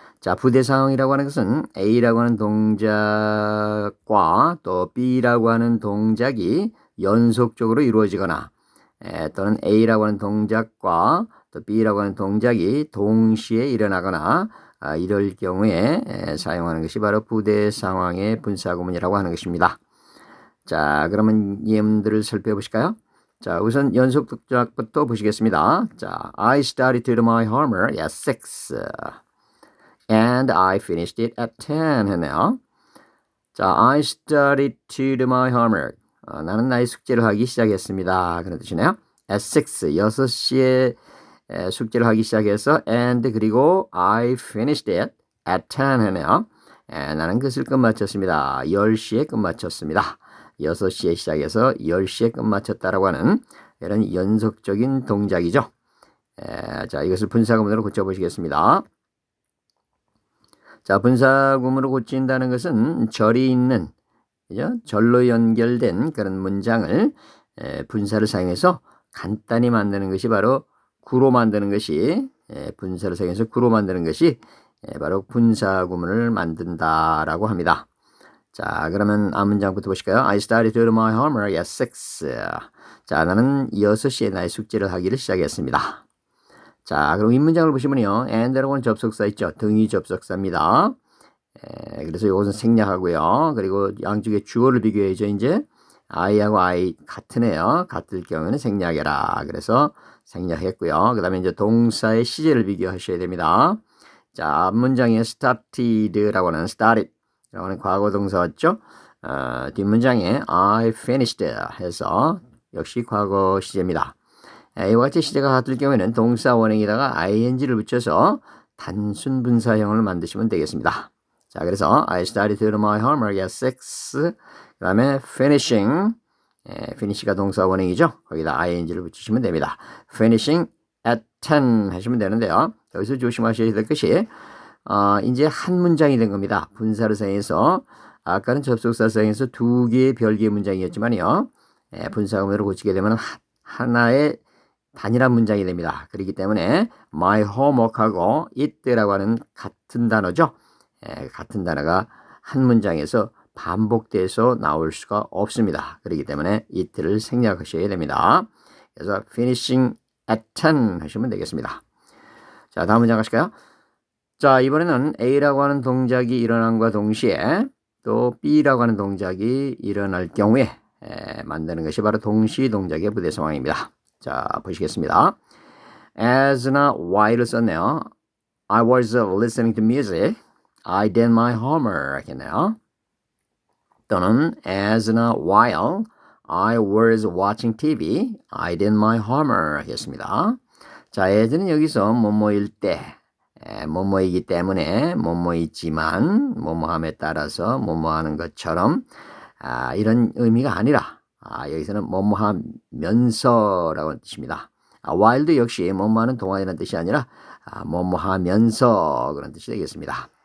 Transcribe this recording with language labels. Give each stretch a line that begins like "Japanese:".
Korean: 자, 부대 상황이라고 하는 것은 A라고 하는 동작과 또 B라고 하는 동작이 연속적으로 이루어지거나 또는 A라고 하는 동작과 또 B라고 하는 동작이 동시에 일어나거나 이럴 경우에 사용하는 것이 바로 부대 상황의 분사구문이라고 하는 것입니다. 자, 그러면 예문들을 살펴보실까요? 자, 우선 연속 동작부터 보시겠습니다.
English: 자, I started to do my homework at 6 and I finished it at 10
Korean: 했네요.
English: 자, I started to do my homework.
Korean: 나는 나의 숙제를 하기 시작했습니다. 그런 뜻이네요.
English: At 6,
Korean: 6시에 숙제를 하기 시작해서
English: and
Korean: 그리고
English: I finished it at 10
Korean: 했네요. 나는 그것을 끝마쳤습니다. 10시에 끝마쳤습니다. 6시에 시작해서 10시에 끝마쳤다라고 하는 이런 연속적인 동작이죠. 자, 이것을 분사구문으로 고쳐보시겠습니다. 자, 분사구문으로 고친다는 것은 절이 있는, 그죠? 절로 연결된 그런 문장을 분사를 사용해서 간단히 만드는 것이 바로 구로 만드는 것이 분사를 사용해서 구로 만드는 것이 바로 분사구문을 만든다라고 합니다. 자, 그러면 앞문장부터 보실까요?
English: I started to do my homework at 6.
Korean: 자, 나는 6시에 나의 숙제를 하기를 시작했습니다. 자, 그럼 윗문장을 보시면요. and라고 하는 접속사 있죠. 등위 접속사입니다. 그래서 이것은 생략하고요. 그리고 양쪽에 주어를 비교해야죠. 이제 I하고 I 같으네요. 같을 경우에는 생략해라. 그래서 생략했고요. 그 다음에 이제 동사의 시제를 비교하셔야 됩니다. 자, 앞문장에 started라고 하는 started 라고 하는 과거 동사 왔죠. 뒷문장에 I finished 해서 역시 과거 시제입니다. 이와 같이 시제가 같을 경우에는 동사 원형에다가 ing를 붙여서 단순 분사형을 만드시면 되겠습니다. 자, 그래서
English: I started to do my homework at 6.
Korean: 그 다음에 finishing, finish가 동사 원형이죠. 거기다 ing를 붙이시면 됩니다.
English: finishing at 10
Korean: 하시면 되는데요. 여기서 조심하셔야 될 것이 이제 한 문장이 된 겁니다. 분사를 사용해서 아까는 접속사 사용해서 두 개의 별개의 문장이었지만요. 분사구문으로 고치게 되면 하나의 단일한 문장이 됩니다. 그렇기 때문에 my homework하고 it라고 하는 같은 단어죠. 같은 단어가 한 문장에서 반복돼서 나올 수가 없습니다. 그렇기 때문에 it를 생략하셔야 됩니다. 그래서
English: finishing at 10
Korean: 하시면 되겠습니다. 자, 다음 문장 가실까요? 자, 이번에는 A라고 하는 동작이 일어남과 동시에 또 B라고 하는 동작이 일어날 경우에 만드는 것이 바로 동시 동작의 부대 상황입니다. 자, 보시겠습니다. as나 while을 썼네요.
English: I was listening to music. I did my homework
Korean: 했네요. 또는
English: as나 while I was watching TV. I did my homework
Korean: 했습니다. 자, as는 여기서 뭐뭐일 때, 뭐뭐이기 때문에 뭐뭐이지만 뭐뭐함에 따라서 뭐뭐하는 것처럼 이런 의미가 아니라 여기서는 뭐뭐하면서라고 하는 뜻입니다. while도 역시 뭐뭐하는 동안이라는 뜻이 아니라 뭐뭐하면서 그런 뜻이 되겠습니다.